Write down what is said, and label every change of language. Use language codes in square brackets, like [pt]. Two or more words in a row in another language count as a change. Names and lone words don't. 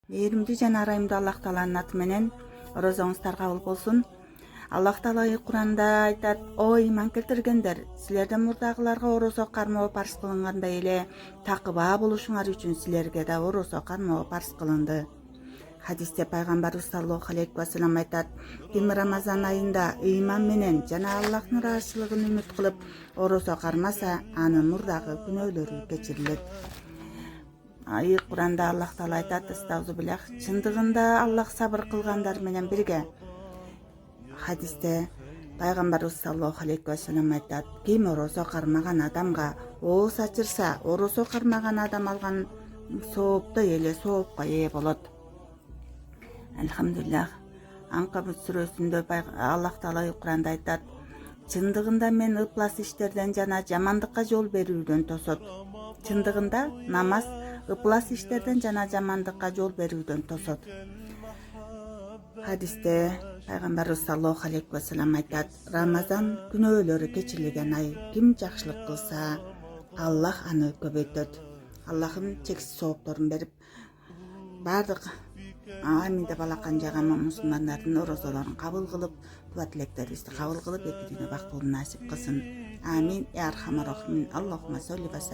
[ky] Мээримдүү жана арайымдуу Аллах Тааланын аты менен орозоңуздар кабыл болсун. Аллах Таала Куранда айтат: "О иман келтиргендер, силерден мурдагыларга орозо кармоо парз кылынгандай эле такыба болушуңар үчүн силерге да орозо кармоо парз кылынды." Хадисте пайгамбарыбыз [ar] صلى الله عليه وسلم [ky] айтат: "Ким Рамазан айында ыйман менен жана Аллахтын ыраазычылыгын үмүт кылып орозо кармаса, анын мурдагы күнөөлөрү кечирилет." Куранда Аллах Таала айтат: "Астагфируллах, чындыгында Аллах сабыр кылгандар менен бирге." Хадисте пайгамбарыбыз [ar] صلى الله عليه وسلم [ky] айтат: "Ким орозо кармаган адамга ооз ачырса, орозо кармаган адам алган сооптой эле соопко ээ болот." Алхамдулиллах. Анкабут сүрөсүндө Аллах Таала Куранда айтат: "Чындыгында мен ыплас иштерден жана жамандыкка жол берүүдөн тосот." Чындыгында намаз ыплас иштерден жана жамандыкка жол берүүдөн тосот. Хадисте пайгамбарыбыз [ar] صلى الله عليه وسلم [ky] айтат: "Рамазан күнөөлөрү кечирилген ай. Ким жакшылык кылса, Аллах аны көбөйтөт." Аллахым чексиз соопторун берип, бардык амин деп алакан жаган мусулмандардын орозолорун кабыл кылып, дуа тилектерибизди кабыл кылып, эки дүйнө бактылуу насип кылсын. [ar] آمين. يا أرحم الراحمين. اللهم صل وسلم.